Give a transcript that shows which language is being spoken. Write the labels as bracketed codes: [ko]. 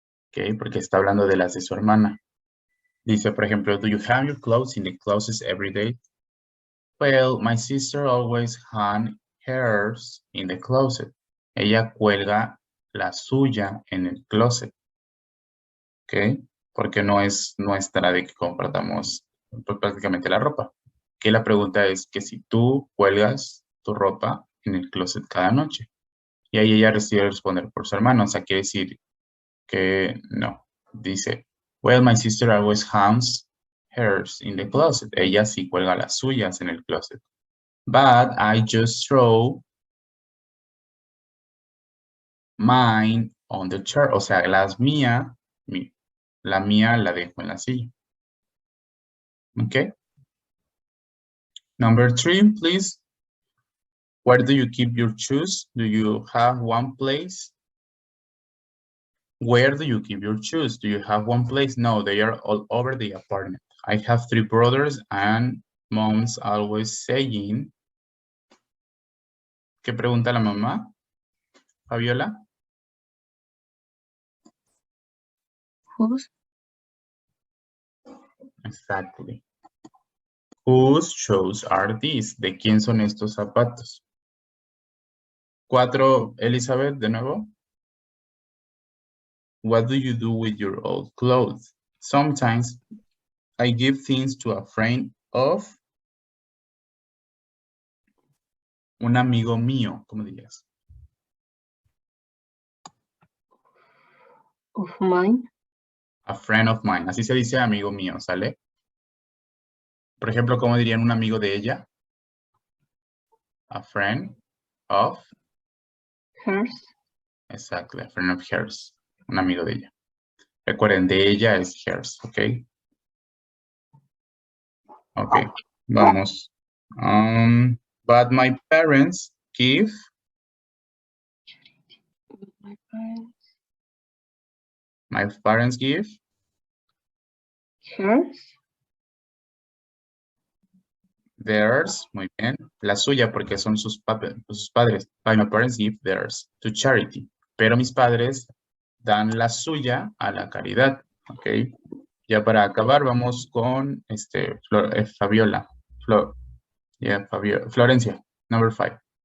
[es] Okay, porque está hablando de las de su hermana. Dice, por ejemplo, [en] do you hang your clothes in the closet every day? Well, my sister always hang hers in the closet. [es] Ella cuelga la suya en el closet. ¿Ok? Porque no es nuestra de que compartamos pues, prácticamente la ropa. Que la pregunta es que si tú cuelgas tu ropa en el closet cada noche. Y ahí ella decide responder por su hermano. O sea, quiere decir que no. Dice, [en] well, my sister always hangs hers in the closet. [es] Ella sí cuelga las suyas en el closet. [en] But I just throw mine on the chair. [es] O sea, las mías, la mía la dejo en la silla. [en] Okay. Number 3, please. Where do you keep your shoes? Do you have one place? Where do you keep your shoes? Do you have one place? No, they are all over the apartment. I have 3 brothers and mom's always saying. [es] ¿Qué pregunta la mamá? Fabiola? [en] Whose? Exactly. Whose shoes are these? [es] ¿De quién son estos zapatos? 4, Elizabeth, de nuevo. [en] What do you do with your old clothes? Sometimes I give things to a friend of [es] un amigo mío, ¿cómo dirías? [en] Of mine. A friend of mine. [es] Así se dice amigo mío, ¿sale? Por ejemplo, ¿cómo dirían un amigo de ella? [en] A friend of. Hers. Exactly, a friend of hers. [es] Un amigo de ella. Recuerden, de ella es hers, ¿ok? Ok, vamos. But my parents give. My parents. My parents give. [en] Hers. Theirs, [es] muy bien. La suya, porque son sus padres. [en] My parents give theirs to charity. [es] Pero mis padres dan la suya a la caridad. Ok. Ya para acabar, vamos con Fabiola. [en] Florencia, number 5.